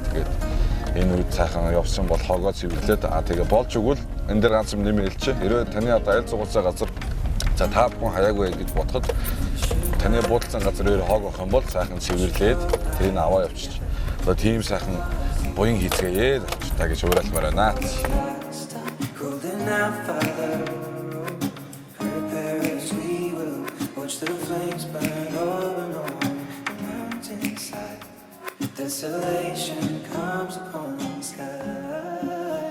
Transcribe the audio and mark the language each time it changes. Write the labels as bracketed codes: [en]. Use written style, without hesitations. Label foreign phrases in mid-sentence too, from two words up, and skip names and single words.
[mn] Тэгээд энэ үед сайхан явсан бол хогоо цэвэрлээд тэгээд болж өгвөл энэ дээр ганц юм нэмэлч. Хэрвээ таны одоо айл зугаалцаа газар за та бүхэн хаяагүй гэж бодоход таны буудалсан газар өөр хог авах юм бол сайхан цэвэрлээд тэрийг аваа явчих. Одоо тийм сайхан буян хийцгээе залуучдаа гэж уриалмаар байна. [en] Holding out fire, prepare as we will watch the flames burn over and on the mountainside. Desolation comes upon the sky.